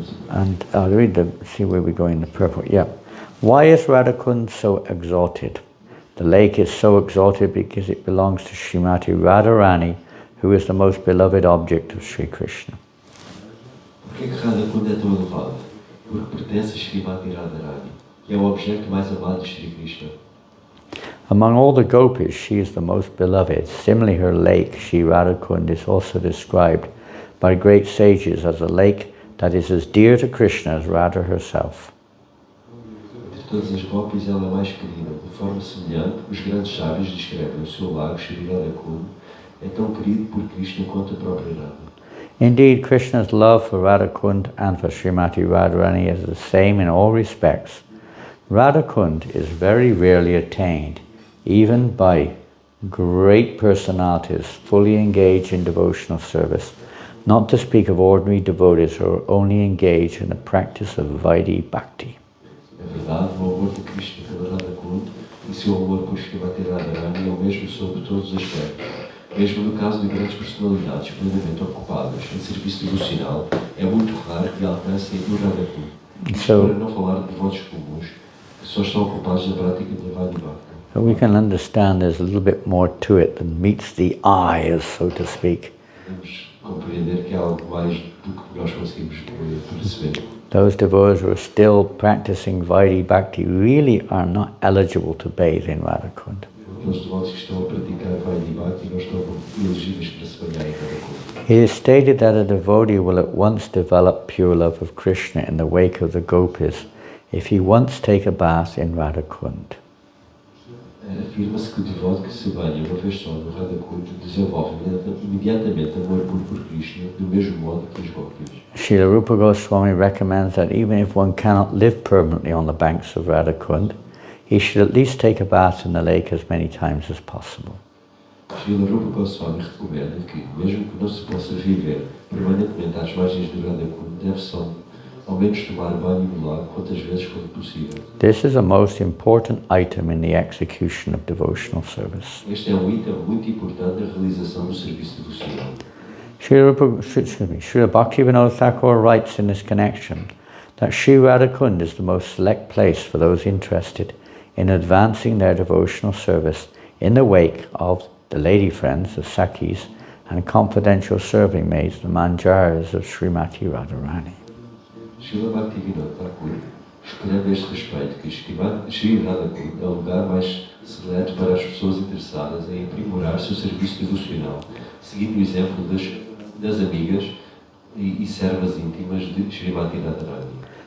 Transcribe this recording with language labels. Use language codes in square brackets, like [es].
[en] And I'll read see where we go in the purport. Yeah. Why is Radha Kund so exalted? The lake is so exalted because it belongs to Srimati Radharani, who is the most beloved object of Sri Krishna. [pt] Por que Radha Kunda é tão elevada? Porque pertence a Srimati Radharani, que é o objeto mais amado de Sri Krishna. [en] Among all the gopis, she is the most beloved. Similarly, her lake, Shri Radha Kund, is also described by great sages as a lake that is as dear to Krishna as Radha herself. [pt] Entre todas as gopis, ela é mais querida. De forma semelhante, os grandes sábios descrevem o seu lago, Shri Radha Kund, é tão querido por Krishna quanto a própria Radha. [en] Indeed, Krishna's love for Radha Kund and for Srimati Radharani is the same in all respects. Radha Kund is very rarely attained, even by great personalities fully engaged in devotional service, not to speak of ordinary devotees who are only engaged in the practice of Vaidhi Bhakti. [pt] É verdade, o amor de Krishna pela Radha Kunda e seu amor por Srimati Radharani é o mesmo sobre todos os aspectos. Mesmo no caso de grandes personalidades plenamente ocupadas em serviço devocional, é muito raro que alcancem o Radha Kunda. Para não falar de devotos comuns, que só estão ocupados na prática de Vaidhi Bhakti. [en] So we can understand there's a little bit more to it than meets the eye, so to speak. [pt] Compreender que há algo mais do que nós conseguimos perceber. [en] Those devotees who are still practicing Vaidhi Bhakti really are not eligible to bathe in Radha Kunda. [pt] Aqueles devotos que estão a praticar Vaidhi Bhakti não estão elegíveis para se banhar em Radha Kunda. [en] It is stated that a devotee will at once develop pure love of Krishna in the wake of the gopis if he once take a bath in Radha Kunda. [pt] Afirma-se que o devoto que se banha uma vez só no Radha Kunda desenvolve imediatamente amor puro por Krishna, do mesmo modo que os gopis. [en] Srila Rupa Goswami recommends that even if one cannot live permanently on the banks of Radha Kunda, he should at least take a bath in the lake as many times as possible. [pt] Srila Rupa Goswami recomenda que, mesmo que não se possa viver permanentemente às margens do Radha Kunda, deve-se ao menos tomar banho no lago quantas vezes for possível. [en] This is a most important item in the execution of devotional service. [pt] Este é item muito importante na realização do serviço devocional. [en] Srila Bhaktivinoda Thakur writes in this connection that Sri Radha Kunda is the most select place for those interested in advancing their devotional service in the wake of the lady friends, the Sakhis, and confidential serving maids, the Manjaras of Srimati Radharani. [pt] Srila Bhaktivinoda Thakur escreve a este respeito que Sri Radha Kunda é o lugar mais seleto para as pessoas interessadas em aprimorar seu serviço devocional, seguindo o exemplo das amigas e servas íntimas de Srimati Radharani.